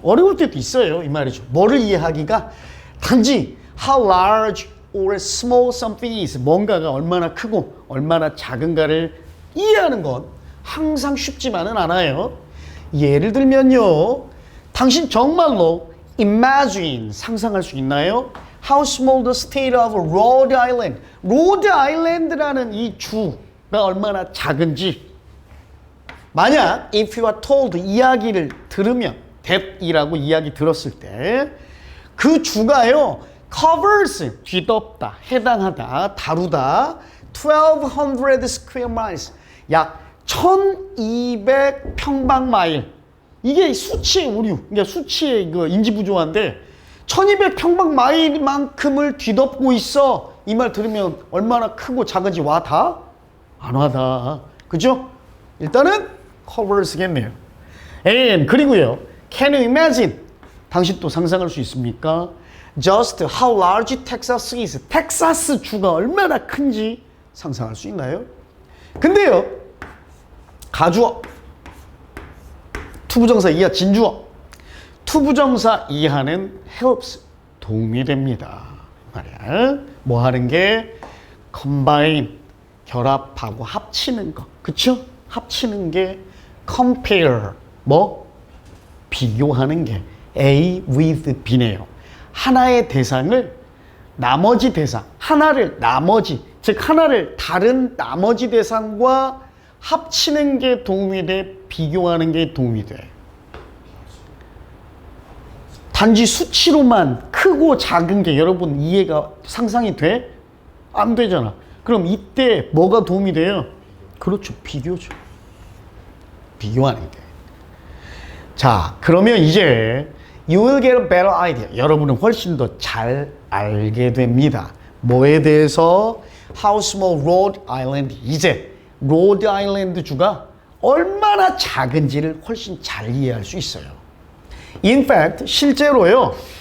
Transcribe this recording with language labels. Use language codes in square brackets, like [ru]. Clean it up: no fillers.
[ko] 어려울 때도 있어요. 이 말이죠. 뭐를 이해하기가 단지 [en] how large or small something is, [ko] 뭔가가 얼마나 크고 얼마나 작은가를 이해하는 건 항상 쉽지만은 않아요. 예를 들면요, 당신 정말로 imagine, 상상할 수 있나요? [en] How small the state of Rhode Island, [ko] Rhode Island라는 이 주가 얼마나 작은지. 만약 [en] if you are told, [ko] 이야기를 들으면, that이라고 이야기 들었을 때 그 주가요 covers, 뒤덮다, 해당하다, 다루다 1200 square miles, 약 1200 평방마일. 이게 수치의 오류, 그러니까 수치의 그 인지 부조화인데 1200 평방마일만큼을 뒤덮고 있어. 이 말 들으면 얼마나 크고 작은지 와 다? 안 와다. 그죠? 일단은 covers겠네요. [en] and 그리고요, can you imagine? [ko] 당신 또 상상할 수 있습니까? [en] Just how large Texas is. [ko] 텍사스 주가 얼마나 큰지 상상할 수 있나요? 근데요, 가주어, 투부정사 이하, 진주어. 투부정사 이하는 helps, 도움이 됩니다. 말이야. 뭐 하는 게? combine, 결합하고 합치는 거. 그쵸? 합치는 게 compare, 뭐? 비교하는 게 A with B네요. 하나의 대상을 나머지 대상, 하나를 나머지, 즉 하나를 다른 나머지 대상과 합치는 게 도움이 돼, 비교하는 게 도움이 돼. 단지 수치로만 크고 작은 게 여러분 이해가 상상이 돼? 안 되잖아. 그럼 이때 뭐가 도움이 돼요? 그렇죠. 비교죠. 비교하는 게. 자, 그러면 이제 [en] you will get a better idea. [ko] 여러분은 훨씬 더 잘 알게 됩니다. 뭐에 대해서? [en] How small Rhode Island. [ko] 이제 Rhode Island 주가 얼마나 작은지를 훨씬 잘 이해할 수 있어요. [en] In fact, [ko] 실제로요.